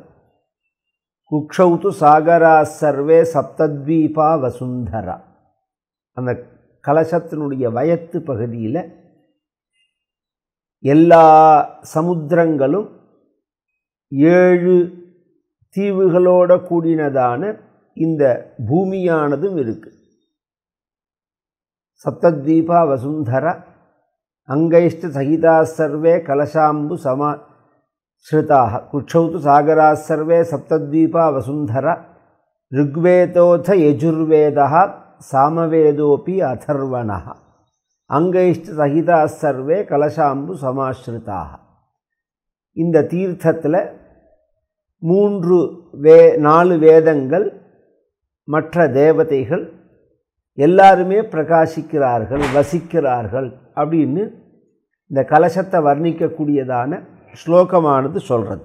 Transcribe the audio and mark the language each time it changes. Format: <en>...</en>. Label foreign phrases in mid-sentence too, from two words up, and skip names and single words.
<sa>कुक्षौ तु सागराः सर्वे सप्तद्वीपा वसुन्धरा,</sa> <ta>அந்த கலசத்தினுடைய வயத்து பகுதியில் எல்லா சமுத்திரங்களும் 7 தீவுகளோட கூடினதான இந்த பூமியானதும் இருக்கு.</ta> <sa>सप्तद्वीपा वसुन्धरा अङ्गैश्च सहिताः सर्वे कलशाम्बु स्रुताः. कुक्षौ तु सागराः सर्वे सप्तद्वीपा वसुन्धरा. ऋग्वेदोऽथ यजुर्वेदः सामवेदोऽपि अथर्वणः. अंगैश्च सहिताः सर्वे कलशाम्बु समाश्रिताः.</sa> <ta>இந்த தீர்த்தத்தில் 4 வேதங்கள், மற்ற தேவதைகள் எல்லாருமே பிரகாசிக்கிறார்கள், வசிக்கிறார்கள் அப்படின்னு இந்த கலசத்தை வர்ணிக்கக்கூடியதான ஸ்லோகமானது சொல்கிறது.</ta>